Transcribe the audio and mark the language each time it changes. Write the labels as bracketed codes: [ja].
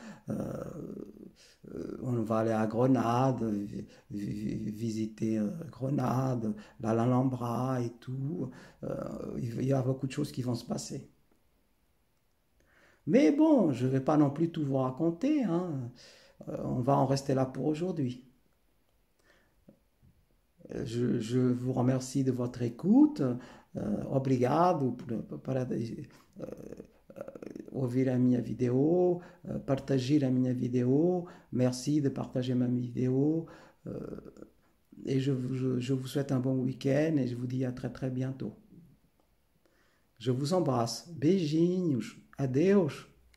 [fr] Euh, on va aller à Grenade, visiter Grenade, l'Alhambra et tout. Il y a beaucoup de choses qui vont se passer. Mais bon, je ne vais pas non plus tout vous raconter, hein. On va en rester là pour aujourd'hui. Je vous remercie de votre écoute. [pt] Obrigado para ouvir a minha vidéo, partager a minha vidéo. [fr] Merci de partager ma vidéo. Et je vous souhaite un bon week-end et je vous dis à très très bientôt. Je vous embrasse. [pt] Beijinhos. Adeus.